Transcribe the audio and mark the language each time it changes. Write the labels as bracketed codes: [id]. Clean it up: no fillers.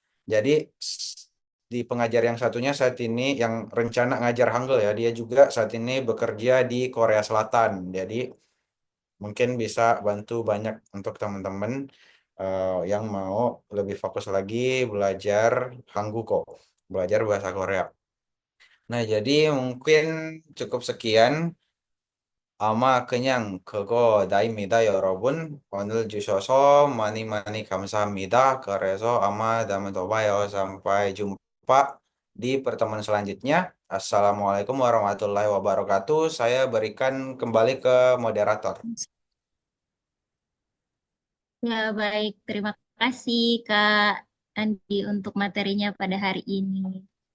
[id] Jadi di pengajar yang satunya saat ini yang rencana ngajar Hangul ya, dia juga saat ini bekerja di Korea Selatan. Jadi mungkin bisa bantu banyak untuk teman-teman yang mau lebih fokus lagi belajar Hangguko, belajar bahasa Korea. Nah, jadi mungkin cukup sekian. [ko] 아마 그냥 그거 나입니다, 여러분. 오늘 주셔서 많이 많이 감사합니다. 그래서 아마 다음에 또 봐요. [id] Sampai jumpa di pertemuan selanjutnya. [ar] Assalamualaikum warahmatullahi wabarakatuh. [id] Saya berikan kembali ke moderator. Ya, baik. Terima kasih Kak Andi untuk materinya pada hari ini.